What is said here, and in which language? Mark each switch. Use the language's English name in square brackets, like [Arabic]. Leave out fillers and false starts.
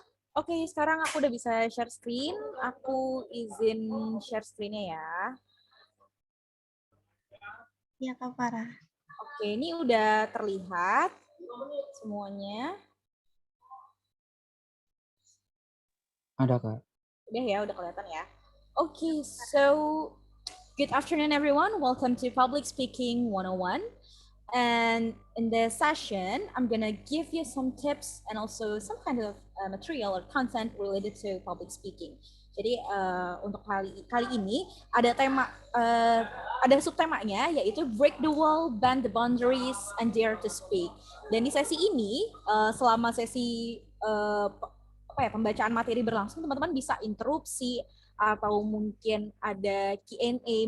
[Indonesian] Oke, sekarang aku udah bisa share screen. Aku izin share screen-nya ya. Ya, Kak Farah. Oke, ini udah terlihat semuanya. Ada, Kak. Udah ya, udah kelihatan ya. [English] Oke, so good afternoon everyone. Welcome to Public Speaking 101. And in this session, I'm gonna give you some tips and also some kind of material or content related to public speaking. [Indonesian] Jadi untuk kali ini ada tema ada subtemanya yaitu [English] break the wall, bend the boundaries, and dare to speak. [Indonesian] Dan di sesi ini selama sesi pembacaan materi berlangsung, teman-teman bisa interupsi atau mungkin ada Q&A.